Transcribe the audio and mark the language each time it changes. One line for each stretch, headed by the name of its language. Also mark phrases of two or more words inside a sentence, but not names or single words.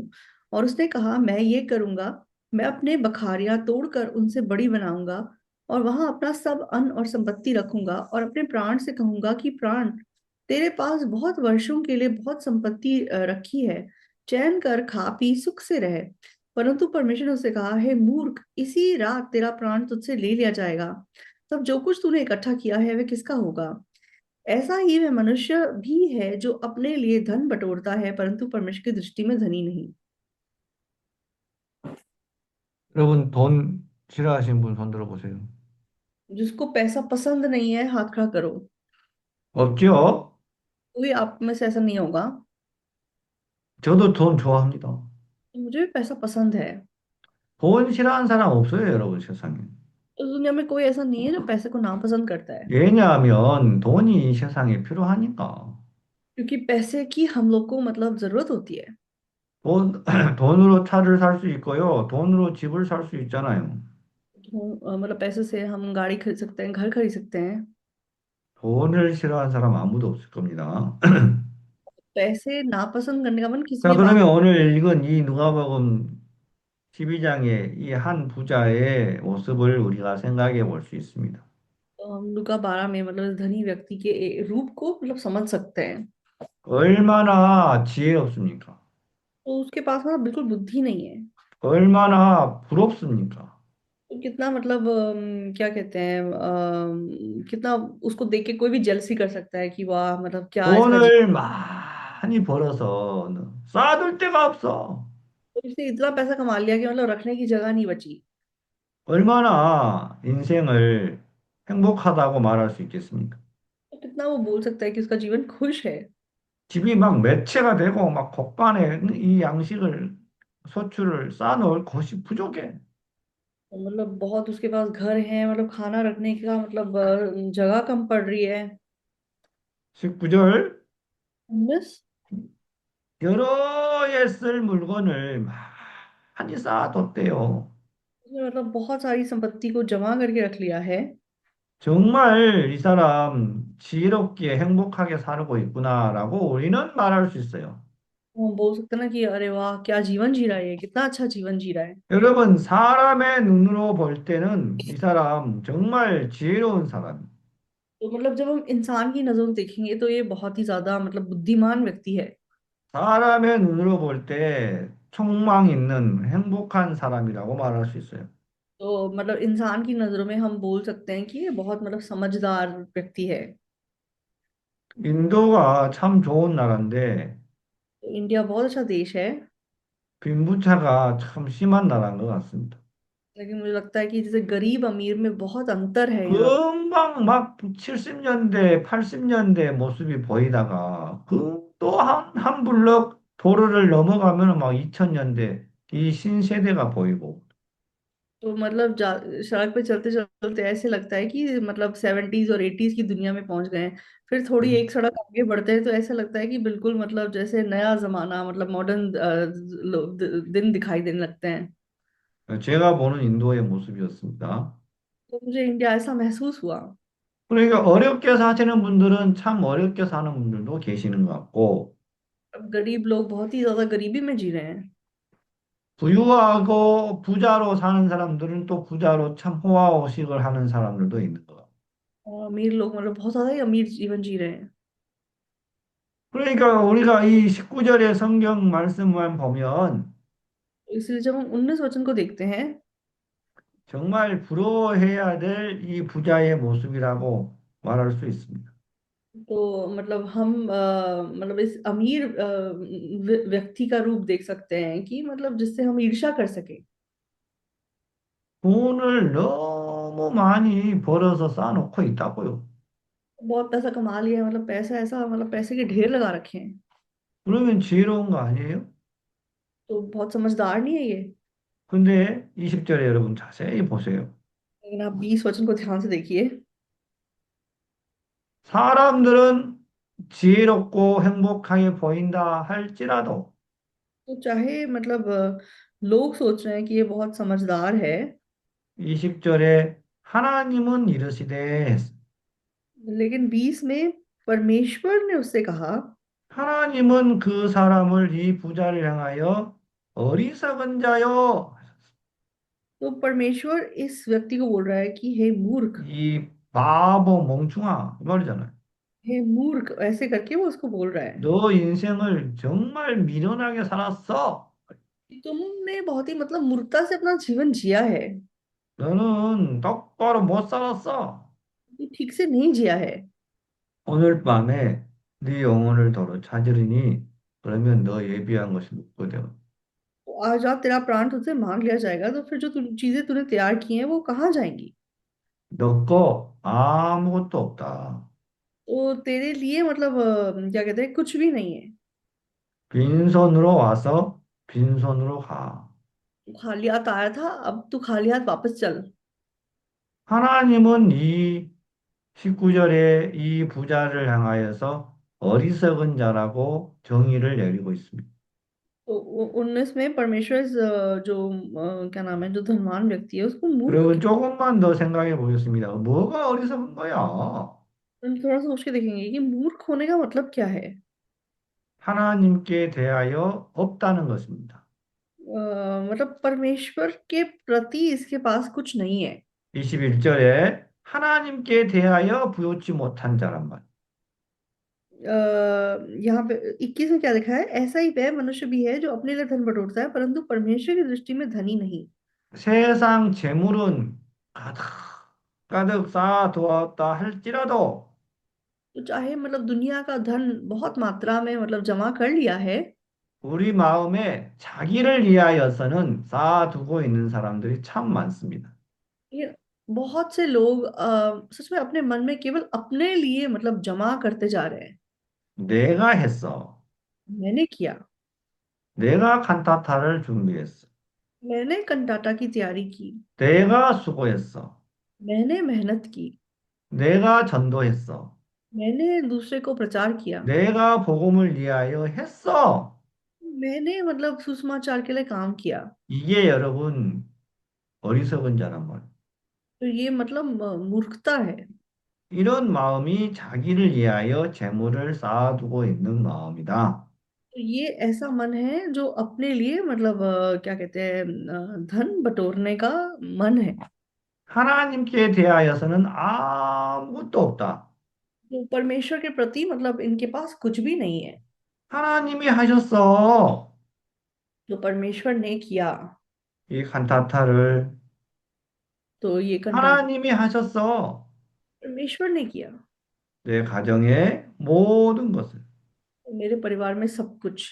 Hindi: और उसने कहा, मैं ये करूंगा, मैं अपने बखारियां तोड़कर उनसे बड़ी बनाऊंगा और वहां अपना सब अन्न और संपत्ति रखूंगा, और अपने प्राण से कहूंगा कि प्राण, तेरे पास बहुत वर्षों के लिए बहुत संपत्ति रखी है, चैन कर खा पी सुख से रहे। परंतु परमेश्वर ने उससे कहा, हे मूर्ख, इसी रात तेरा प्राण तुझसे ले लिया जाएगा। तब जो कुछ तूने इकट्ठा किया है वह किसका होगा। ऐसा ही वह मनुष्य भी है जो अपने लिए धन बटोरता है, परंतु परमेश्वर की दृष्टि में धनी नहीं।
Korean: 여러분 돈 싫어하시는 분 손 들어보세요.
Hindi: जिसको पैसा पसंद नहीं है, हाथ खड़ा करो।
Korean: 없죠?
Hindi: कोई आप में से ऐसा नहीं होगा।
Korean: 저도 돈 좋아합니다.
Hindi: मुझे भी पैसा पसंद है।
Korean: 돈 싫어하는 사람 없어요, 여러분 세상에.
Hindi: इस दुनिया में कोई ऐसा नहीं है जो पैसे को नापसंद करता है।
Korean: 왜냐하면 돈이 세상에 필요하니까.
Hindi: क्योंकि पैसे की हम लोग को मतलब जरूरत होती है।
Korean: 돈, 돈으로 차를 살 수 있고요. 돈으로 집을 살 수 있잖아요.
Hindi: मतलब पैसे से हम गाड़ी खरीद सकते हैं, घर खरीद सकते हैं।
Korean: 돈을 싫어하는 사람 아무도 없을 겁니다.
Hindi: पैसे नापसंद करने का मन किसी
Korean: 자,
Hindi: के पास।
Korean: 그러면 오늘 읽은 이 누가복음 12장의 이 한 부자의 모습을 우리가 생각해 볼 수 있습니다.
Hindi: तो हम लूका 12 में मतलब इस धनी व्यक्ति के रूप को मतलब समझ सकते हैं।
Korean: 얼마나 지혜롭습니까?
Hindi: तो उसके पास मतलब बिल्कुल बुद्धि नहीं है।
Korean: 얼마나 부럽습니까?
Hindi: तो कितना मतलब क्या कहते हैं, कितना उसको देख के कोई भी जेलसी कर सकता है कि वाह, मतलब क्या इसका
Korean: 돈을 많이 벌어서 쌓아둘 데가 없어.
Hindi: तो इसने इतना पैसा कमा लिया कि मतलब रखने की जगह नहीं बची।
Korean: 얼마나 인생을 행복하다고 말할 수 있겠습니까?
Hindi: तो कितना वो बोल सकता है कि उसका जीवन खुश है।
Korean: 집이 막 매체가 되고 막 곳간에 이 양식을 소출을 쌓아놓을 곳이 부족해.
Hindi: तो मतलब बहुत उसके पास घर है, मतलब खाना रखने का मतलब जगह कम पड़ रही है।
Korean: 19절
Hindi: बस।
Korean: 여러 해 쓸 물건을 많이 쌓아뒀대요.
Hindi: उसने मतलब बहुत सारी संपत्ति को जमा करके रख लिया है।
Korean: 정말 이 사람 지혜롭게 행복하게 살고 있구나라고 우리는 말할 수 있어요.
Hindi: वो बोल सकते हैं ना कि अरे वाह, क्या जीवन जी रहा है ये, कितना अच्छा जीवन जी रहा है।
Korean: 여러분, 사람의 눈으로 볼 때는 이 사람 정말 지혜로운 사람.
Hindi: तो मतलब जब हम इंसान की नजरों से देखेंगे तो ये बहुत ही ज्यादा मतलब बुद्धिमान व्यक्ति है।
Korean: 사람의 눈으로 볼 때 촉망 있는 행복한 사람이라고 말할 수 있어요.
Hindi: तो मतलब इंसान की नजरों में हम बोल सकते हैं कि ये बहुत मतलब समझदार व्यक्ति है।
Korean: 인도가 참 좋은 나라인데
Hindi: तो इंडिया बहुत अच्छा देश है।
Korean: 빈부차가 참 심한 나라인 것 같습니다.
Hindi: लेकिन मुझे लगता है कि जैसे गरीब अमीर में बहुत अंतर है यहाँ।
Korean: 금방 막 70년대, 80년대 모습이 보이다가 그 또 한 블럭 도로를 넘어가면 막 2000년대 이 신세대가 보이고
Hindi: तो मतलब सड़क पे चलते चलते ऐसे लगता है कि मतलब 70s और 80s की दुनिया में पहुंच गए हैं। फिर थोड़ी एक सड़क आगे बढ़ते हैं तो ऐसा लगता है कि बिल्कुल मतलब जैसे नया जमाना, मतलब मॉडर्न दिन दिखाई देने लगते हैं।
Korean: 제가 보는 인도의 모습이었습니다.
Hindi: तो मुझे इंडिया ऐसा महसूस हुआ।
Korean: 그러니까 어렵게 사시는 분들은 참 어렵게 사는 분들도 계시는 것 같고,
Hindi: अब गरीब लोग बहुत ही ज्यादा गरीबी में जी रहे हैं।
Korean: 부유하고 부자로 사는 사람들은 또 부자로 참 호화호식을 하는 사람들도 있는 것 같고.
Hindi: और अमीर लोग मतलब बहुत ज्यादा ही अमीर जीवन जी रहे हैं।
Korean: 그러니까 우리가 이 19절의 성경 말씀만 보면
Hindi: तो इसलिए जब हम 19 वचन को देखते हैं
Korean: 정말 부러워해야 될 이 부자의 모습이라고 말할 수 있습니다.
Hindi: तो मतलब हम मतलब इस अमीर व्यक्ति का रूप देख सकते हैं कि मतलब जिससे हम ईर्ष्या कर सके।
Korean: 돈을 너무 많이 벌어서 쌓아놓고 있다고요.
Hindi: बहुत पैसा कमा लिया है, मतलब पैसा ऐसा, मतलब पैसे के ढेर लगा रखे हैं।
Korean: 그러면 지혜로운 거 아니에요?
Hindi: तो बहुत समझदार नहीं है ये।
Korean: 근데 20절에 여러분 자세히 보세요.
Hindi: लेकिन आप 20 वचन को ध्यान से देखिए।
Korean: 사람들은 지혜롭고 행복하게 보인다 할지라도
Hindi: तो चाहे मतलब लोग सोच रहे हैं कि ये बहुत समझदार है,
Korean: 20절에 하나님은 이르시되
Hindi: लेकिन 20 में परमेश्वर ने उससे कहा।
Korean: 하나님은 그 사람을 이 부자를 향하여 어리석은 जा요.
Hindi: तो परमेश्वर इस व्यक्ति को बोल रहा है कि हे मूर्ख।
Korean: 이 바보 멍충아 이 말이잖아요.
Hindi: हे मूर्ख, ऐसे करके वो उसको बोल रहा है
Korean: 너 인생을 정말 미련하게 살았어.
Hindi: कि तुमने बहुत ही मतलब मूर्खता से अपना जीवन जिया है।
Korean: 너는 똑바로 못 살았어.
Hindi: ये ठीक से नहीं जिया है।
Korean: 오늘 밤에 네 영혼을 도로 찾으리니 그러면 너 예비한 것이 묻거든.
Hindi: तो आज रात तेरा प्राण तुझसे मांग लिया जाएगा, तो फिर जो चीजें तूने तैयार की हैं वो कहाँ जाएंगी?
Korean: 너 거 아무것도 없다.
Hindi: तो तेरे लिए मतलब क्या कहते हैं, कुछ भी नहीं है।
Korean: 빈손으로 와서 빈손으로 가.
Hindi: तू खाली हाथ आया था, अब तू खाली हाथ वापस चल।
Korean: 하나님은 이 19절에 이 부자를 향하여서 어리석은 자라고 정의를 내리고 있습니다.
Hindi: तो 19 में परमेश्वर जो क्या नाम है, जो धनवान व्यक्ति है उसको मूर्ख।
Korean: 여러분 조금만 더 생각해 보겠습니다. 뭐가 어리석은 거야?
Hindi: हम थोड़ा सोच के देखेंगे कि मूर्ख होने का मतलब क्या है।
Korean: 하나님께 대하여 없다는 것입니다.
Hindi: मतलब परमेश्वर के प्रति इसके पास कुछ नहीं है।
Korean: 21절에 하나님께 대하여 부요치 못한 자란 말.
Hindi: यहाँ पे 21 में क्या लिखा है, ऐसा ही वह मनुष्य भी है जो अपने लिए धन बटोरता है परंतु परमेश्वर की दृष्टि में धनी नहीं।
Korean: 세상 재물은 가득 가득 쌓아두었다 할지라도
Hindi: तो चाहे मतलब दुनिया का धन बहुत मात्रा में मतलब जमा कर लिया है,
Korean: 우리 마음에 자기를 위하여서는 쌓아두고 있는 사람들이 참 많습니다.
Hindi: ये बहुत से लोग सच में अपने मन में केवल अपने लिए मतलब जमा करते जा रहे हैं।
Korean: 내가 했어.
Hindi: मैंने किया,
Korean: 내가 칸타타를 준비했어.
Hindi: मैंने कंटाटा की तैयारी की,
Korean: 내가 수고했어.
Hindi: मैंने मेहनत की,
Korean: 내가 전도했어.
Hindi: मैंने दूसरे को प्रचार किया,
Korean: 내가 복음을 위하여 했어.
Hindi: मैंने मतलब सुसमाचार के लिए काम किया।
Korean: 이게 여러분 어리석은 자란 말.
Hindi: तो ये मतलब मूर्खता है।
Korean: 이런 마음이 자기를 위하여 재물을 쌓아두고 있는 마음이다.
Hindi: तो ये ऐसा मन है जो अपने लिए मतलब क्या कहते हैं, धन बटोरने का मन है।
Korean: 하나님께 대하여서는 아무것도 없다.
Hindi: तो परमेश्वर के प्रति मतलब इनके पास कुछ भी नहीं है।
Korean: 하나님이 하셨어.
Hindi: तो परमेश्वर ने किया।
Korean: 이 칸타타를
Hindi: तो ये कंटाटा
Korean: 하나님이 하셨어.
Hindi: परमेश्वर ने किया।
Korean: 내 가정의 모든 것을.
Hindi: तो मेरे परिवार में सब कुछ।